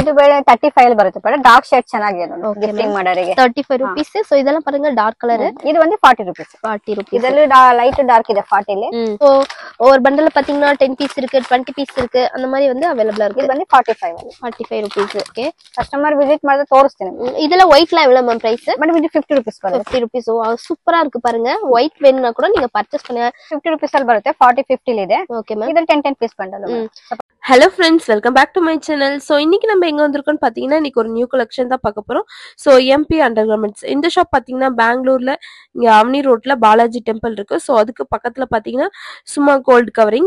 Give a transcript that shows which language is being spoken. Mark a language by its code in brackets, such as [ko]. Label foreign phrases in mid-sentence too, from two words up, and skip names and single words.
[kn] ಇದು ಬೇರೆ 35 ಬರುತ್ತೆ ಬೇಡ [en] dark shade [kn] ಚೆನ್ನಾಗಿದೆ ನೋಡಿ ಗಿಫ್ಟಿಂಗ್ ಮಾಡೋರಿಗೆ [ta] 35 rupees. [kn] ಸೊ ಇದೆಲ್ಲ [ta] பாருங்க [en] dark colour. [ta] இது வந்து 40 rupees. [en] 40 rupees. [ta] இதெல்லாம் [en] light dark [ta] ಇದೆ 40 ல. சோ ஒரு பண்டல்ல பாத்தீங்கன்னா 10 பீஸ் இருக்கு, 20 பீஸ் இருக்கு, அந்த மாதிரி வந்து அவேலபிளா இருக்கு. இது வந்து 45 [en] rupees. ஓகே, customer visit [kn] ಮಾಡಿದ್ರೆ ತೋರಿಸ್ತೀನಿ. [ta] இதெல்லாம் ஒயிட்ல எவ்வளவு [en] ma'am price? [ta] மேடம் இது 50 rupees ಬರುತ್ತೆ. 50 rupees. ஓ சூப்பரா இருக்கு பாருங்க. ஒயிட் வேணும்னா கூட நீங்க பர்ச்சேஸ் பண்ணுங்க. [kn] 50 rupees ಅಲ್ಲಿ ಬರುತ್ತೆ, 40 50 ல ಇದೆ. [en] okay ma'am. [ta] இது 10 பீஸ் பண்டல். [en] Hello friends, welcome back to my channel. [ta] ஸோ இன்னைக்கு நம்ம எங்கே வந்திருக்கோம்னு பார்த்தீங்கன்னா இன்னைக்கு ஒரு [en] new collection [ta] தான் பார்க்க போகிறோம். [en] So MP Under Garments. [ta] இந்த ஷாப் பார்த்தீங்கன்னா பெங்களூரில் இங்கே அவனி ரோட்டில் பாலாஜி டெம்பிள் இருக்குது. ஸோ அதுக்கு பக்கத்தில் பார்த்தீங்கன்னா சும்மா [en] gold covering.